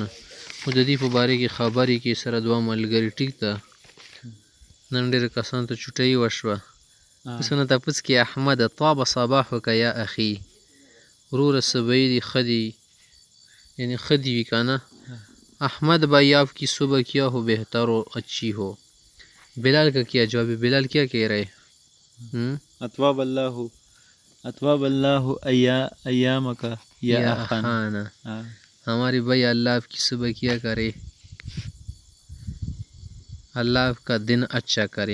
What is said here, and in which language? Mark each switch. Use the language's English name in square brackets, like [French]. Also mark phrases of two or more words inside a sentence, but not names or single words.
[Pashto] خو د دې په باره کې خبرې کې سره دوه ملګري. ټیک ده. نن ډېرو کسانو ته چوټۍ وشوه. اوس نه تپوس کې احمد [Arabic] طاب صباحک یا اخي، [Pashto] وروره څه به یې دي، ښه دي، یعنی ښه دي وي که نه. [Urdu] احمد بھائی آپ کی صبح کیا ہو بہتر و اچھی ہو. بلال کا کیا جواب ہے؟ بلال کیا کہہ رہے؟ [Arabic] اطواب اللہ ایامک یا اخانا. [Urdu] ہمارے بھائی اللہ آپ کی صبح کیا کرے، اللہ آپ کا دن اچھا کرے.